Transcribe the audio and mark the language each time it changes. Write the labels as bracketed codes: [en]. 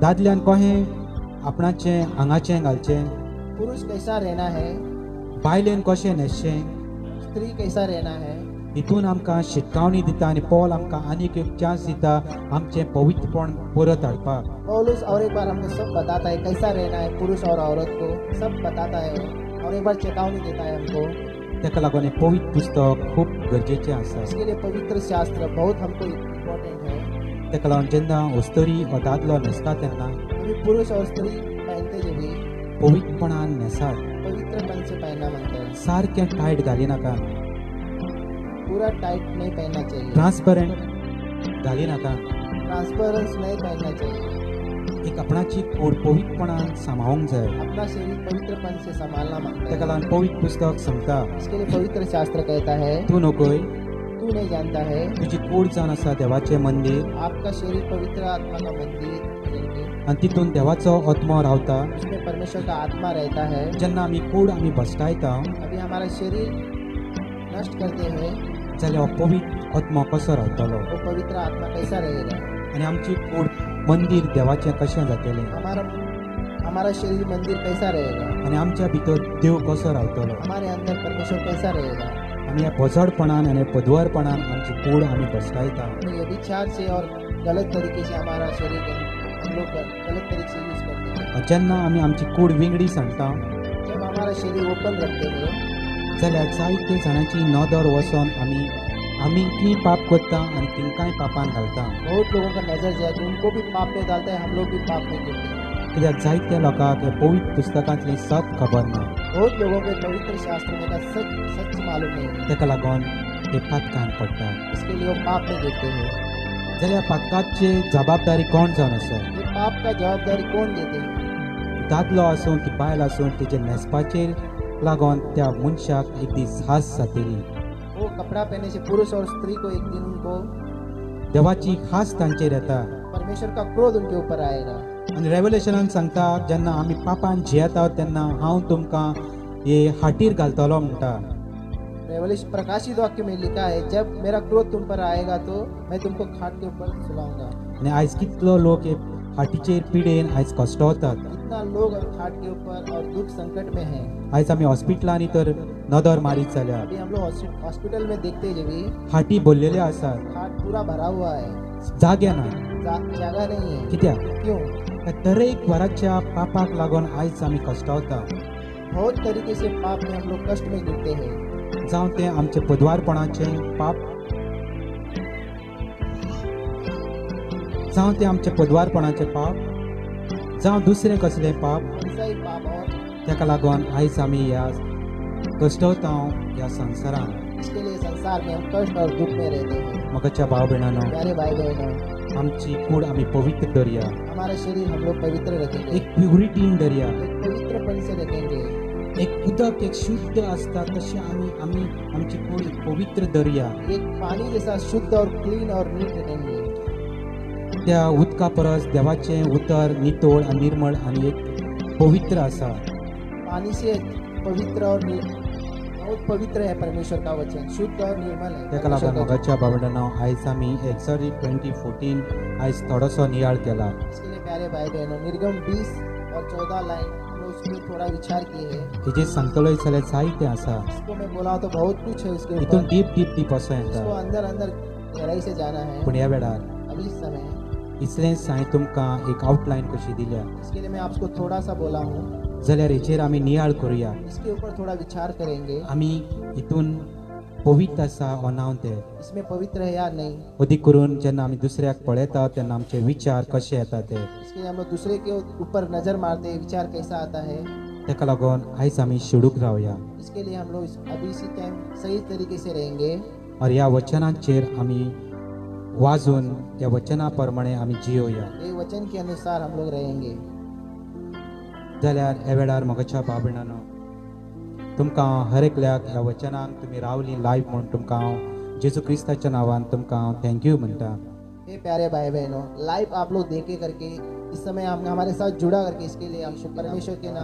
[kok] दादल्यान कशें आपणाचें आंगाचें घालचें, [hi] पुरुष कैसा रहना है, [kok] बायलेन कशें न्हेसचें, [hi] स्त्री कैसा रहना है। [kok] हितून आमकां शिकावणी दिता आनी पौल आमकां आनीक एक चान्स दिता आमचें पवित्रपण परत हाडपाक. [hi] पौलुस और एक बार हमको सब बताता है कैसा रहना है पुरुष और औरत को, सब बताता है और एक बार चेतावनी देता है हमको। [kok] ताका लागून हें पवित्र पुस्तक खूब गरजेचें आसा. [hi] इसके लिए पवित्र शास्त्र बहुत हमको इम्पोर्टेंट है। [kok] ताका लागून जेन्ना उस्तरी हो दादलो न्हेसता तेन्ना [hi] अभी पुरुष और स्त्री पहनते जो भी [kok] पवित्रपणान न्हेसात. [hi] पवित्रपन से पहनना मानते हैं। [kok] सारकें टायट घाली नाका, [hi] पूरा टाइट नहीं पहनना चाहिए, [kok] ट्रान्सपरंट घाली नाका. [hi] ट्रांसपेरेंस नहीं पहनना चाहिए। [kok] एक आपणाची कूड पवित्रपणान सांबाळूंक जाय. [hi] अपना शरीर पवित्रपन से संभालना मांगता [kok] ताका [hi] है। [kok] लागून पवित्र पुस्तक सांगता [hi] इसके लिए पवित्र शास्त्र कहता है, [kok] तूं नकोय [hi] तू नहीं जानता है [kok] तुजी कूड जावन आसा देवाचें मंदीर [hi] आपका शरीर पवित्र आत्मा का मंदिर है, [kok] आनी तितून देवाचो आत्मो रावता. [hi] उसमें परमेश्वर का आत्मा रहता है। [kok] जेन्ना आमी कूड आमी भस्टायता [hi] अभी हमारा शरीर नष्ट करते हैं, [kok] जाल्यार हो पवित्र आत्मो कसो रावतलो [hi] वो पवित्र आत्मा कैसा रहेगा। [kok] आनी आमची कूड मंदीर देवाचें कशें जातलें [hi] हमारा शरीर मंदिर कैसा रहेगा, [kok] आनी आमच्या भितर देव कसो रावतलो. [hi] हमारे अंदर परमेश्वर कैसा रहेगा। [kok] आमी ह्या बोजडपणान आनी पदवरपणान आमची कूड आमी भस्टायता. [hi] तो ये विचार से और गलत तरीके से हमारा शरीर हम लोग गलत तरीके से यूज करते हैं। [kok] जेन्ना आमी आमची कूड विंगडी सांडटा [hi] जब हमारा शरीर ओपन रखते हैं [kok] जाल्यार जायते जाणांची नदर वचोन आमी पाप करता आनी तिंकाय पापान घालता. [hi] बहुत लोगों का नजर जाए तो उनको भी पाप में डालता है, हम लोग भी पाप में गिरते हैं। [kok] कित्याक जायत्या लोकांक हे पवित्र पुस्तकांतली सत खबर ना. [hi] बहुत लोगों को पवित्र शास्त्र में का सच मालूम नहीं है, [kok] ताका लागून ते पातकान पडटा. [hi] इसके लिए वो पाप में गिरते हैं। [kok] जाल्यार पातकाची जबाबदारी कोण जावन आसा. [hi] ये पाप का जवाबदारी कौन देते हैं। [kok] दादलो आसूं की बायल आसूं तेजे न्हेसपाचेर लागून त्या मनशाक एक दीस हास जातली. [hi] वो कपड़ा पहनने से पुरुष और स्त्री को एक दिन उनको [kok] देवाची हास तांचेर येता. [hi] परमेश्वर का क्रोध उनके ऊपर आएगा। [kok] आनी रेवलेशनान सांगता जेन्ना आमी पापान जियेता तेन्ना हांव तुमकां हे हाटीर घालतलो म्हणटा. [hi] रेवलेशन प्रकाशित वाक्य में लिखा है, जब मेरा क्रोध तुम पर आएगा तो मैं तुमको खाट के ऊपर सुलाऊंगा। [kok] आनी आयज कितलो लोक हे हाटीचेर पिडेन आयज कश्टावतात. [hi] कितना लोग अब खाट के ऊपर और दुख संकट में हैं। [kok] आयज आमी हॉस्पिटलांनी तर नदर मारीत जाल्यार [hi] अभी हम लोग हॉस्पिटल में देखते हैं, जब भी [kok] हाटी भरलेले आसात, [hi] खाट पूरा भरा हुआ है, [kok] जागे ना. [hi] जगह नहीं है। [kok] कित्याक [hi] क्यों? [kok] ह्या दरेक वराच्या पापाक लागून आयज आमी कश्टावता. [hi] बहुत तरीके से पाप में हम लोग कष्ट में गिरते हैं। [kok] जावं ते आमचे पदवारपणाचें पाप, जावं ते आमचे पदवारपणाचे पाप, जावं दुसरे कसले पाप. [hi] ऐसा ही पाप और [kok] ताका लागून आयज आमी ह्या कश्टावता ह्या संवसारान. [hi] इसके लिए संसार में हम कष्ट और दुख में रहते हैं। [kok] म्हाका भाव भयणानो, [hi] प्यारे भाई बहनों, [kok] आमची कूड आमी पवित्र दर्या, [hi] हमारा शरीर हम लोग पवित्र रखेंगे, [kok] एक प्युरिटीन दर्या. [hi] एक पवित्रपन से रखेंगे। [kok] एक उदक एक शुद्ध आसता तशें आमी आमची कूड एक पवित्र दर्या. [hi] एक पानी जैसा शुद्ध और क्लीन और नीट रखेंगे। [kok] त्या उदका परस देवाचें उतर नितोळ आनी निर्मळ आनी एक पवित्र आसा. [hi] पानी से पवित्र और बहुत पवित्र है परमेश्वर का वचन, शुद्ध और निर्मल है। [kok] ताका लागून [hi] परमेश्वर का [kok] म्हाका भावंडांनो, आयज आमी एक्सरी 2014 आयज थोडोसो नियाळ केला. [hi] वचन। इसके लिए प्यारे भाई बहनों, निर्गम 20 और 14 लाइन हम लोग उसको थोड़ा विचार किए हैं। [kok] हेजेर सांगतलोय जाल्यार जायतें आसा. [hi] इसको मैं बोला तो बहुत कुछ है उसके [kok] हितून [hi] ऊपर, [kok] डीप वसो [hi] इसको [kok] येता. [hi] अंदर अंदर गहराई से जाना है। [kok] पूण ह्या वेळार [hi] अभी इस समय [kok] इसलेंच हांवें तुमकां एक आउटलायन कशी दिल्या [hi] इसके लिए मैं आपको थोड़ा सा बोला हूँ, [kok] जाल्यार हेचेर आमी नियाळ करुया [hi] इसके ऊपर थोड़ा विचार करेंगे, [kok] आमी हितून पवित्र आसा ओ ना ते [hi] इसमें पवित्र है या नहीं। [kok] अदीक करून जेन्ना आमी दुसऱ्याक पळयता तेन्ना आमचे विचार कशे येता ते [hi] इसके लिए हम लोग दूसरे के ऊपर नजर मारते हैं, विचार कैसा आता है। [kok] तेका लागून आयज आमी शिडूक रावया [hi] इसके लिए हम लोग अभी इसी टाइम सही तरीके से रहेंगे [kok] और ह्या वचनांचेर आमी वाजून त्या वचना प्रमाणे आमी जियोया [hi] ये वचन के अनुसार हम लोग रहेंगे। [kok] जाल्यार ह्या वेळार मोगाच्या बाबणानो तुमकां हर एकल्याक ह्या वचनान तुमी रावली लायफ म्हूण तुमकां हांव जेजू क्रिस्ताच्या नांवान तुमकां हांव थँक्यू म्हणटा [hi] हे प्यारे भाई बहनों, लाइव आप लोग देखे करके इस समय हम हमारे साथ जुड़ा करके इसके लिए हम परमेश्वर के नाम से